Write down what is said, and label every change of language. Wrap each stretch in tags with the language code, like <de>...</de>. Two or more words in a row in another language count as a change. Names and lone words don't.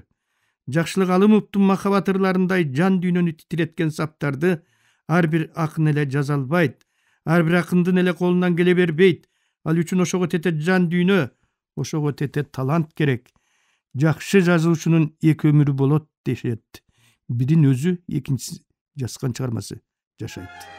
<ky>Жакшылык Алымовдун махабат ырларындай жан дүйнөнү титиреткен саптарды ар бир акын эле жаза албайт, ар бир акындын эле колунан келе бербейт. Ал үчүн ошого тете жан дүйнө, ошого тете талант керек. Жакшы жазуучунун эки өмүрү болот дешет. Birinin özü, ekинчиси жазган чыгармасы жашайт.</ky>